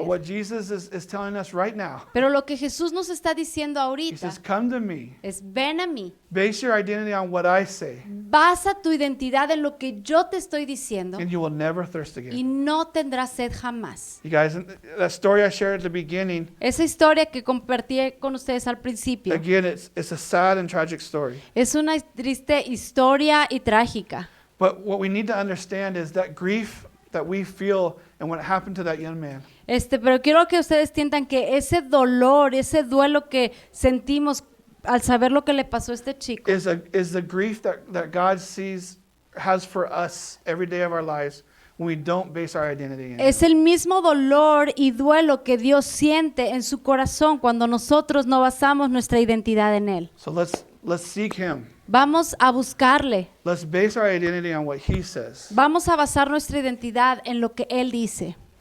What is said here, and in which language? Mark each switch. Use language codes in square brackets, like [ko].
[en] But what Jesus is telling us right now, [es] Pero lo que Jesús nos está diciendo [en] he [es] ahorita [en] says, come to me. [es] es ven a mí. [en] Base your identity on what I say, [es] Basa tu identidad en lo que yo te estoy diciendo [en] and you will never thirst [es] y [en] again. [es] no tendrás sed jamás. [en] You guys, that story I shared at the beginning, [es] Esa historia que compartí con ustedes al principio [en] again, it's a sad and tragic story. [es] es una triste historia y trágica. [en] But what we need to understand is that grief that we feel and what happened to that young man, [es] Pero quiero que ustedes entiendan que ese dolor, ese duelo que sentimos al saber lo que le pasó a este chico [en] is the grief that God has for us every day of our lives when we don't base our identity in Him. [es] es el mismo dolor y duelo que Dios siente en su corazón cuando nosotros no basamos nuestra identidad en Él. [en] So let's seek Him. [es] Vamos a buscarle, [en] Let's base our identity on what He says. [es] vamos a basar nuestra identidad en lo que Él dice.